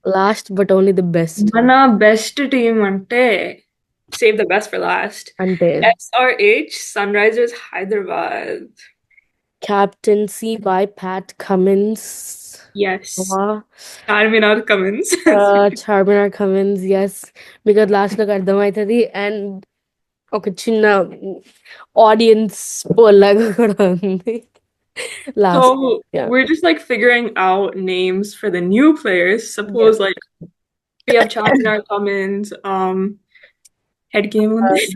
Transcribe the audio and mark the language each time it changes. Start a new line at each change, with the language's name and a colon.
English: last but only the best, మన best team అంటే save the best for last.
Telugu: ante
English: SRH Sunrisers Hyderabad. captaincy by Pat Cummins. Yes. Wow. Charminar Cummins. Charminar Cummins, yes.
Telugu: Because last లో అర్థమవుతుంది and ఒక చిన్న audience poll లాగా కూడా ఉంది last
English: So yeah we're just like figuring out names for the new players. Suppose like we have Charminar Cummins, head game on this.